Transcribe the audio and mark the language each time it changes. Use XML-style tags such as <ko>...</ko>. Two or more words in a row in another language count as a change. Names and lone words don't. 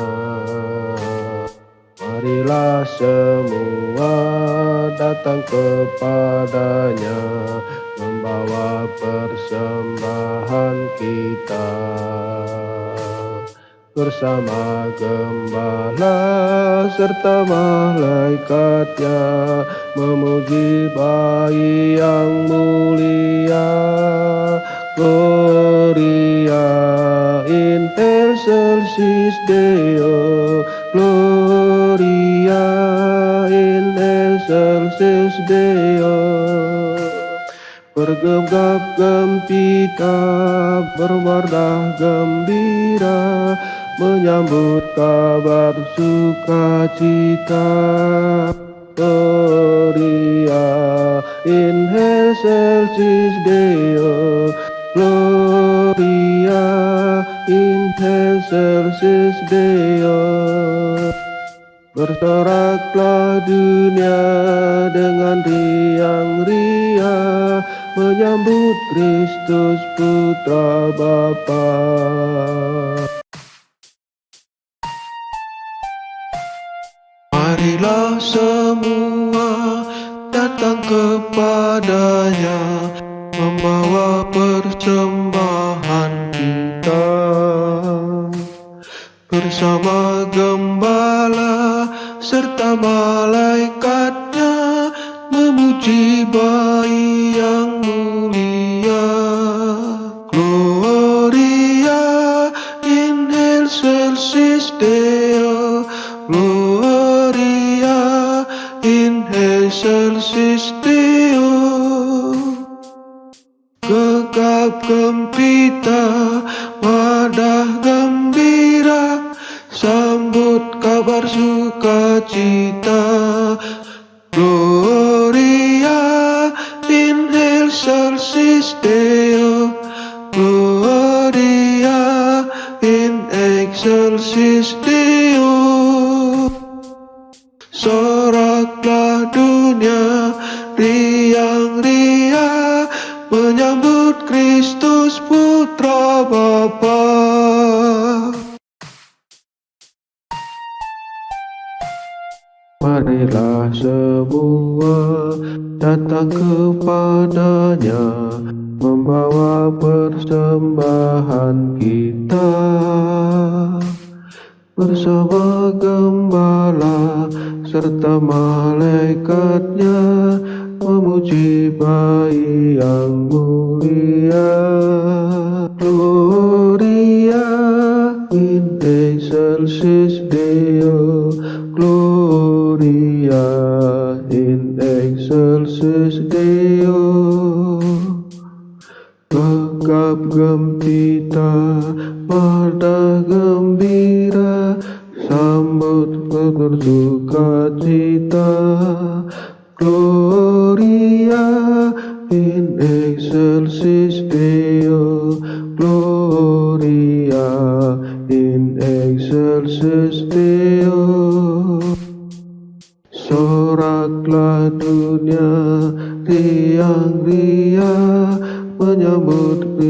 <id>Marilah semua datang kepadanya, membawa persembahan kita. Bersama gembala serta malaikatnya, memuji bayi yang mulia.</id> <la>Gloria in excelsis Deo, Gloria in excelsis Deo.</la> <id>Bergegap gempita, berwarna gembira, menyambut kabar sukacita.</id> <la>Gloria in excelsis Deo, Gloria in excelsis Deo.</la> <id>Bersoraklah dunia dengan riang-riang menyambut Kristus Putra Bapa. Marilah semua datang kepadanya, membawa persembahan kita. Bersama gembala serta malaikatnya, memuji Bayi yang mulia.</id> <la>Gloria in excelsis Deo, Gloria in excelsis Deo.</la> <id>Gegap gempita, madah gembira, sambut kabar sukacita.</id> <la>Gloria in excelsis Deo, Gloria in excelsis Deo.</la> <id>Soraklah dunia riang-riang menyambut Kristus Putra Bapa. Marilah semua datang kepadanya, membawa persembahan kita. Bersama gembala serta malaikatnya, memuji Bayi yang mulia.</id> <la>Gloria in excelsis Deo, Gloria in excelsis Deo.</la> <id>Gegap gempita, madah gembira, sambut bersukacita.</id> <la>Gloria in excelsis Deo, Gloria in excelsis Deo.</la> <id>Soraklah dunia riang-riang menyambut</id>